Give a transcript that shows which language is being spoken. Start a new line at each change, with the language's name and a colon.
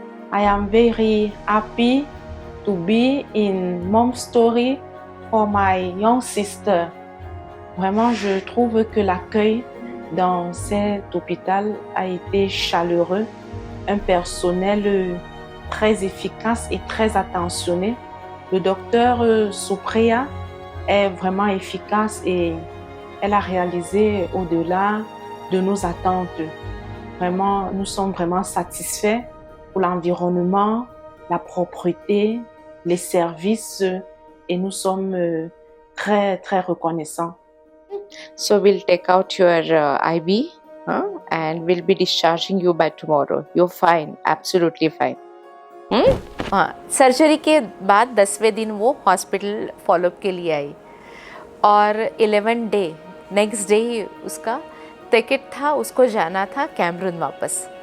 English: I am very happy to be in Mom Story for my young sister.
French: Vraiment, je trouve que l'accueil dans cet hôpital a été chaleureux, un personnel très efficace et très attentionné. Le docteur Supriya est vraiment efficace et elle a réalisé au-delà de nos attentes. Vraiment, nous sommes vraiment satisfaits pour l'environnement, la propreté, les services et nous sommes très, très reconnaissants.
English: So we'll take out your IV and we'll be discharging you by tomorrow. You're fine, absolutely fine.
Hindi: हाँ, surgery के बाद 10वें दिन वो hospital follow up के लिए आई और 11
English: day next day
Hindi: ही उसका टिकट था, उसको जाना था कैमरून वापस।